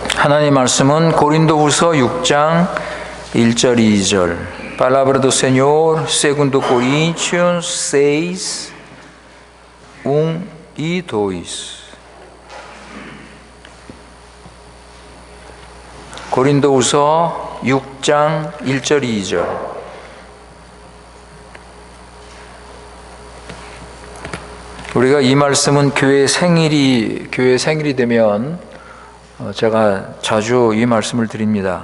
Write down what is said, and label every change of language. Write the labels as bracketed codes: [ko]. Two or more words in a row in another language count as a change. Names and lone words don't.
[ko] 하나님 말씀은 고린도후서 6장 1절 2절. [pt] Palabra do Senhor, segundo Coríntios 6, 1 e 2. [ko] 고린도후서 6장 1절 2절. 우리가 이 말씀은 교회 생일이 되면 제가 자주 이 말씀을 드립니다.